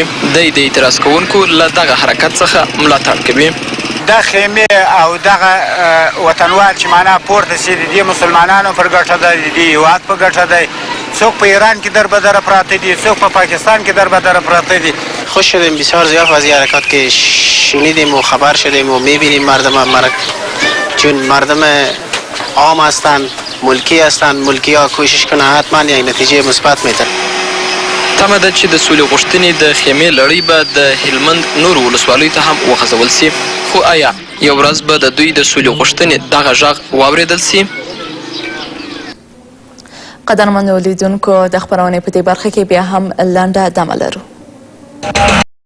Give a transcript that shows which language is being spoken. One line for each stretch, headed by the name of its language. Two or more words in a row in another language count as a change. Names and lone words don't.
Pashto: دی د اعتراض کوونکو له دغه حرکت څخه ملاتړ کوي. دا خیمې او دغه وطنوال چې معنا پورته سي د دې مسلمانانو پر ګټه ده، د دې هېواد په ګټه دی. څوک په ایران کې دربدره پراته دي، څوک په پاکستان کې دربدره پراته دي.
Persian: خوش شدیم، بسیار زیاد از حرکات که شنیدیم و خبر شدیم و میبینیم مردم چون مردم عام هستند، ملکی هستند، ملکی ها کوشش کنه حتما یک نتیجه مثبت میده.
Pashto: تمه ده چې د سولې غوښتنې د خیمې لړۍ به د هلمند نورو ولسوالیو ته هم وغځول سي، خو آیا یو ورځ به د دوی د سولې غوښتنې دغه غږ واورېدل سي؟ قدرمنو لیدونکو، د خپرونې په دې برخه کې بیا هم لنډه دمه لرو.